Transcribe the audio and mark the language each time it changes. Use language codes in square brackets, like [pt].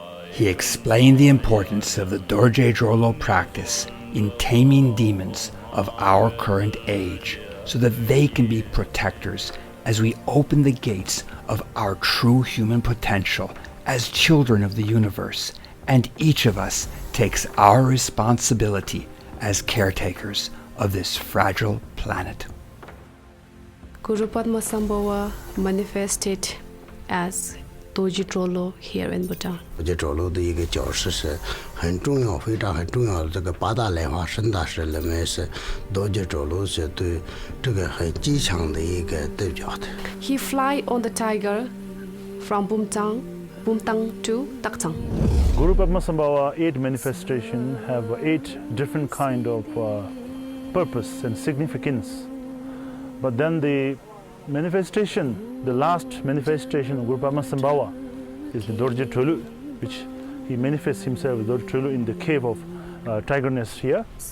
[en] He explained the importance of the Dorje Drolo practice in taming demons of our current age, so that they can be protectors as we open the gates of our true human potential as children of the universe, and each of us takes our responsibility as caretakers of this fragile planet. Guru Padmasambhava manifested as Dorje Drolo here in Bhutan. [zh] Dorje Drolo 的一个角色是很重要，非常很重要的。这个八大莲花生大师认为是 Dorje Drolo 是对这个很极强的一个代表的。 [en] He fly on the tiger from Bumtang to Taktang. Guru Padmasambhava 8 manifestation have 8 different kind of purpose and significance. But then the manifestation, the last manifestation of Guru Padmasambhava is the Dorje Drolo, which he manifests himself, Dorje Drolo, in the cave of Tiger Nest here.